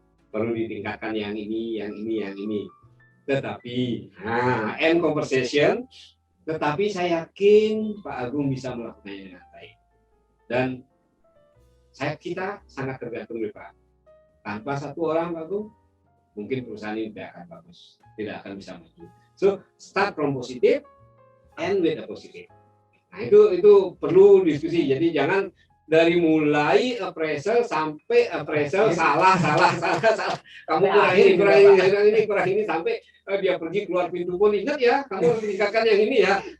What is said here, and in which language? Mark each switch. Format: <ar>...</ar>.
<id>Perlu ditingkatkan yang ini. Tetapi, end conversation. Tetapi saya yakin Pak Agung bisa melakukannya dengan baik. Dan kita sangat tergantung dari Pak. Tanpa satu orang Pak Agung, mungkin perusahaan ini tidak akan bagus, tidak akan bisa maju.</id> <en>So start from positive, end with a positive.</en> <id>Nah itu perlu diskusi. Jadi jangan dari mulai appraisal sampai appraisal salah. Kamu kurang ini sampai dia pergi keluar pintu pun ingat ya, kamu harus tingkatkan yang ini ya.</id>